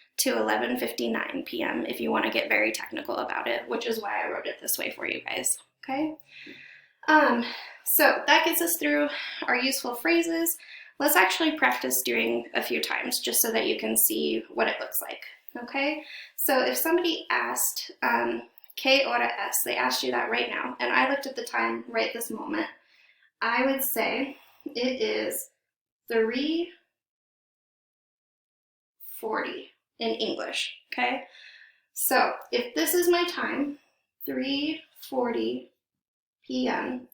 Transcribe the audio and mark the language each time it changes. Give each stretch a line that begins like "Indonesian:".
English: to 11:59 p.m. if you want to get very technical about it, which is why I wrote it this way for you guys. Okay. So that gets us through our useful phrases. Let's actually practice doing a few times just so that you can see what it looks like. Okay. So if somebody asked,
Spanish: ¿Qué hora es?
English: They asked you that right now, and I looked at the time right this moment. I would say it is 3:40 in English, okay? So if this is my time, 3:40 p.m.